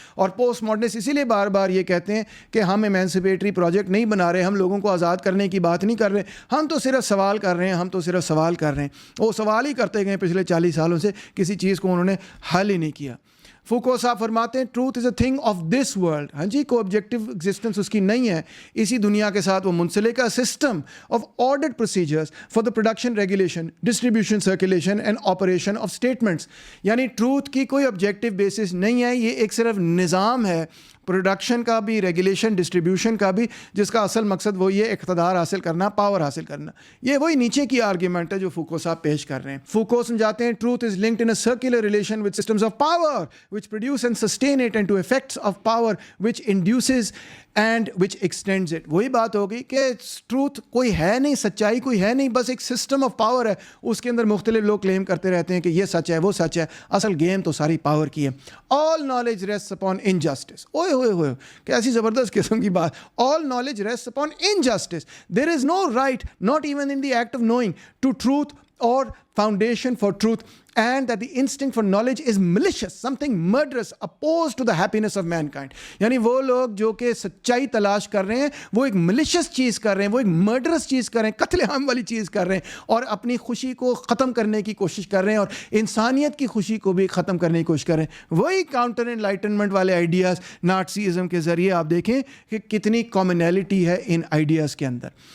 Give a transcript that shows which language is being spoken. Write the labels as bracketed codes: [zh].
[ur] اور post modernist اسی لیے بار بار یہ کہتے ہیں کہ ہم ایمینسپیٹری پروجیکٹ نہیں بنا رہے، ہم لوگوں کو آزاد کرنے کی بات نہیں کر رہے، ہم تو صرف سوال کر رہے ہیں. وہ سوال ہی کرتے گئے پچھلے 40 سالوں سے، کسی چیز کو انہوں نے حل ہی نہیں کیا. فوکو صاحب فرماتے ہیں [en] Truth is a thing of this world. [ur] ہاں جی، کو آبجیکٹو ایگزسٹنس اس کی نہیں ہے، اسی دنیا کے ساتھ وہ منسلک ہے. [en] System of ordered procedures for the production, regulation, distribution, circulation and operation of statements. [ur] یعنی ٹروتھ کی کوئی آبجیکٹو بیسس نہیں ہے، یہ ایک صرف نظام ہے، پروڈکشن کا بھی، ریگولیشن، ڈسٹریبیوشن کا بھی، جس کا اصل مقصد وہی ہے اقتدار حاصل کرنا، پاور حاصل کرنا. یہ وہی نیچے کی آرگیومنٹ ہے جو فوکو صاحب پیش کر رہے ہیں. فوکو سمجھاتے ہیں [en] Truth is linked in a circular relation with systems of power which produce and sustain it and to effects of power which induces and which extends it. [ur] وہی بات ہوگی کہ ٹروتھ کوئی ہے نہیں، سچائی کوئی ہے نہیں، بس ایک سسٹم آف پاور ہے، اس کے اندر مختلف لوگ کلیم کرتے رہتے ہیں کہ یہ سچ ہے وہ سچ ہے. اصل گیم تو ساری پاور کی ہے. [en] all knowledge rests upon injustice. [ur] اوئے کیسی زبردست قسم کی بات. [en] all knowledge rests upon injustice. there is no right, not even in the act of knowing, to truth or foundation for truth, and that the instinct for knowledge is malicious, something murderous, opposed to the happiness of mankind. [ur] یعنی وہ لوگ جو کہ سچائی تلاش کر رہے ہیں وہ ایک malicious چیز کر رہے ہیں, وہ ایک murderous چیز کر رہے ہیں, قتل عام والی چیز کر رہے ہیں, اور اپنی خوشی کو ختم کرنے کی کوشش کر رہے ہیں, اور انسانیت کی خوشی کو بھی ختم کرنے کی کوشش کر رہے ہیں. وہی کاؤنٹر انلائٹنمنٹ والے آئیڈیاز نازیزم کے ذریعے آپ دیکھیں کہ کتنی کامنالٹی ہے ان آئیڈیاز کے اندر.